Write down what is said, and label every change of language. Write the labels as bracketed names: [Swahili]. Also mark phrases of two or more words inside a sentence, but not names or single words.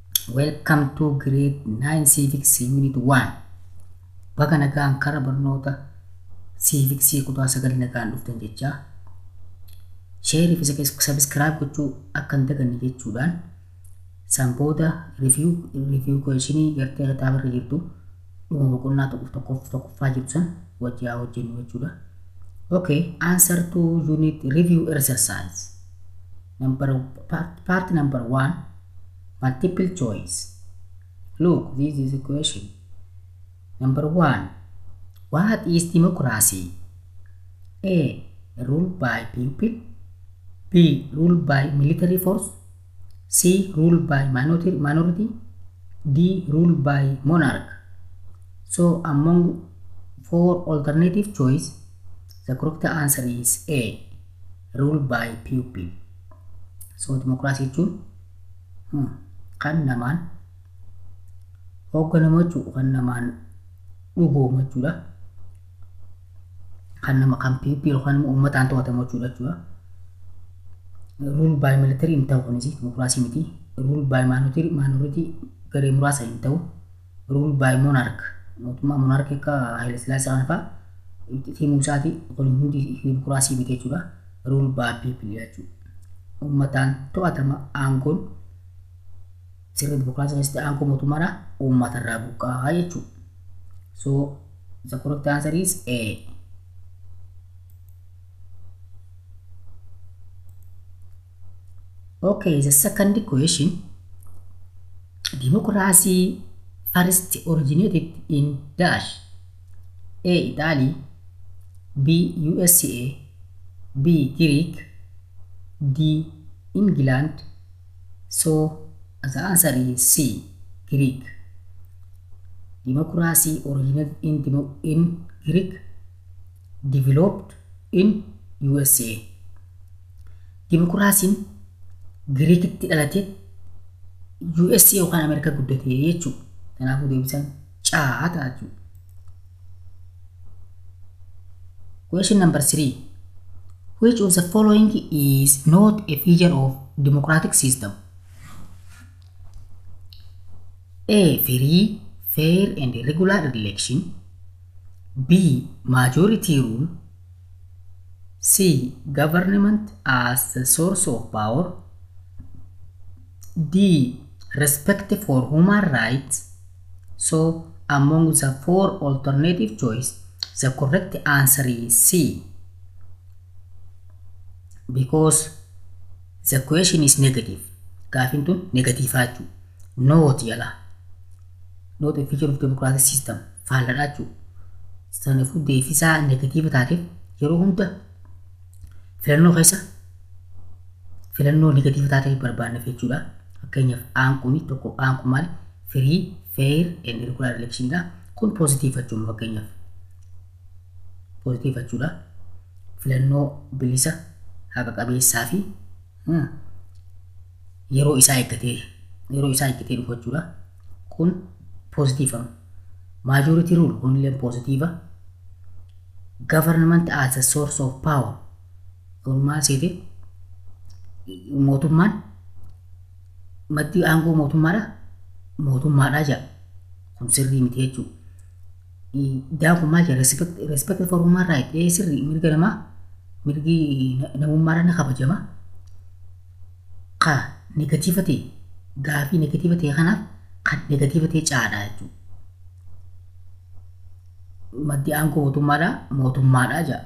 [English] Welcome to grade 9 civics unit 1. [Oromo] Baga nagaan kara barnoota civics kutaa 9 nagaan dhuftan jecha. Share fi subscribe gochuu akka hin daganne jechuudhaan sanbooda [English] review question [Oromo] gartee kitaaba irra jirtu dhuma boqonnaa tokkoffaa jirtu san wajjin hojjennu jechuudha. [English] Okay, answer to unit review exercise. Part number 1. Multiple choice. Look, this is a question. Number 1. What is democracy? A. Ruled by people. B. Ruled by military force. C. Ruled by minority. D. Ruled by monarch. So among 4 alternative choice, the correct answer is A. Ruled by people. So democracy too. [Oromo] Kan namaan hoogganamu jechuudha, kan namaan dhugoomu jechuudha, kan nama kan people kan uummataan to'atamu jechuudha. [English] Rule by military [Oromo] hin ta'u kunis democracy miti. [English] Rule by minority [Oromo] garee muraasa hin ta'u. [English] Rule by monarch [Oromo] mootummaa monarch akka Haile Sillaasee kana fa'a himuu isaati kun hundi democracy miti jechuudha. [English] Rule by people [Oromo] jechuudha, uummataan to'atama. Aangoon sirri democracy keessatti aangoo mootummaadha uummata irraa buqqaa jechuudha. [English] So the correct answer is A. Okay, the second question. Democracy first originated in dash. A. Italy. B. USA. B. Greek. D. England. So the answer is C. Greek. Democracy originated in Greek, developed in USA. [Oromo] Democracy Greek itti dhalate USA yookaan Amerika guddate jechuudha. Kanaafuu deebisan caa ta'a jechuudha. [English] Question number 3. Which of the following is not a feature of democratic system? A. Free, fair and regular election. B. Majority rule. C. Government as the source of power. D. Respect for human rights. So among the 4 alternative choice, the correct answer is C. Because the question is negative. [Oromo] Gaafin tun negative jechuudha. [English] Not yala. Not a feature of democratic system. [Oromo] Faalladha jechuudha. Sanaafuu deefisaa negative taateef yeroo hunda filannoo keessa filannoo negative taateef barbaanneef jechuudha. Fakkeenyaaf aanquni tokko aanqu maali? [English] Free, fair and regular election dha. [Oromo] Kun positive jechuudha. Fakkeenyaaf positive jechuudha. Filannoo bilisa haqa qabeessaa fi yeroo isaa eeggatee dhufu jechuudha. Kun positive. [English] Majority rule [Oromo] kunillee positive. [English] Government as a source of power [Oromo] kun maal seete mootummaan maddi aangoo mootummaadha jedha. Kun sirrii miti jechuudha. Daan kun maal jedha? [English] Respect for human right. [Oromo] Sirrii mirgi namummaadhaan ni kabajama. Negative ta'e gaafii negative ta'e kanaaf kan negative ta'e caadha jechuudha. Maddi aangoo mootummaadha jedha.